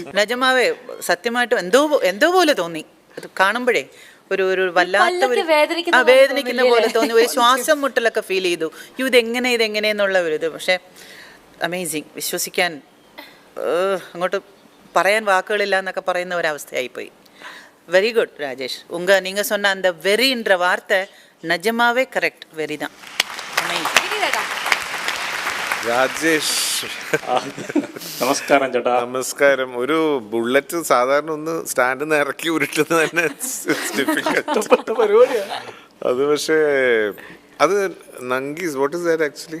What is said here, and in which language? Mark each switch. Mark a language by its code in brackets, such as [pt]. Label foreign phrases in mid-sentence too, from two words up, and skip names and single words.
[ml] നിജമാവേ സത്യമായിട്ടും എന്തോ പോലെ തോന്നി കാണുമ്പോഴേ. ഒരു വല്ലാത്ത വേദനിക്കുന്ന പോലെ തോന്നി. ഒരു ശ്വാസം മുട്ടലൊക്കെ ഫീൽ ചെയ്തു. ഇതെങ്ങനെയെന്നുള്ള ഒരു ഇത്. പക്ഷെ അമേസിങ്, വിശ്വസിക്കാൻ അങ്ങോട്ട് പറയാൻ വാക്കുകളില്ല എന്നൊക്കെ പറയുന്ന ഒരവസ്ഥയായിപ്പോയി. [en] very good ராஜேஷ். [ta] நீங்க சொன்ன அந்த வெறின்ற வார்த்தை நிஜமாவே கரெக்ட், வெறி தான். [ml] രാജേഷ് നമസ്കാരം ചേട്ടാ. നമസ്കാരം. ഒരു ബുള്ളറ്റ് സാധാരണ ഒന്ന് സ്റ്റാൻഡിൽ നിന്ന് ഇറക്കി ഉരുട്ടുന്നത് തന്നെ പരിപാടിയാണ് അത്. പക്ഷേ അത് നങ്കീസ്, [en] what is that actually?